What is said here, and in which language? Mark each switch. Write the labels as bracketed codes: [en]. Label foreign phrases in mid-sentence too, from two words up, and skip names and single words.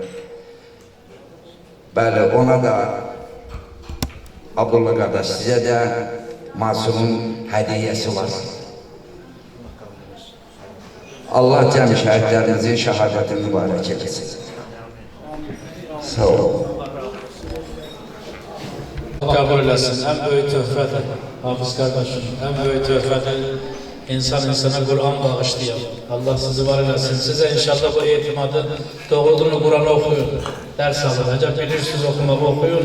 [az] Bəli, ona da Abdullah qardaş, sizə də Masumun hədiyyəsi var. Allah cəmi şəhidlərinizin şəhadətini mübarək eləsin. Sağ olun. Kabul eləsin. [tr] En büyük töhfədir, Hafız kardeşim. En büyük töhfədir. İnsan insana Kur'an bağışlıyor. [az] Allah sizi var eləsin. [tr] Size inşallah bu etimadı doğruluğunu Kur'an'ı okuyun. Ders alın. Acaba bilirsiniz okumayı okuyun.